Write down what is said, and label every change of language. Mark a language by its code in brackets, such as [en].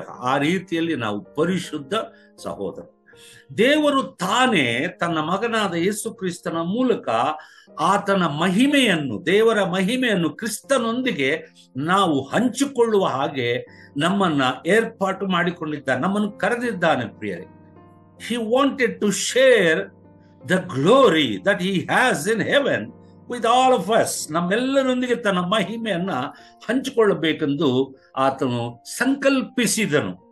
[kn] ಆ ರೀತಿಯಲ್ಲಿ ನಾವು ಪರಿಶುದ್ಧ ಸಹೋದರ. ದೇವರು ತಾನೇ ತನ್ನ ಮಗನಾದ ಯೇಸು ಕ್ರಿಸ್ತನ ಮೂಲಕ ಆತನ ಮಹಿಮೆಯನ್ನು, ದೇವರ ಮಹಿಮೆಯನ್ನು ಕ್ರಿಸ್ತನೊಂದಿಗೆ ನಾವು ಹಂಚಿಕೊಳ್ಳುವ ಹಾಗೆ ನಮ್ಮನ್ನ ಏರ್ಪಾಟು ಮಾಡಿಕೊಂಡಿದ್ದಾನೆ, ನಮ್ಮನ್ನು ಕರೆದಿದ್ದಾನೆ. ಪ್ರಿಯರೇ, [en] he wanted to share the glory that he has in heaven with all of us. [kn] ನಮ್ಮೆಲ್ಲರೊಂದಿಗೆ ತನ್ನ ಮಹಿಮೆಯನ್ನ ಹಂಚಿಕೊಳ್ಳಬೇಕೆಂದು ಆತನು ಸಂಕಲ್ಪಿಸಿದನು.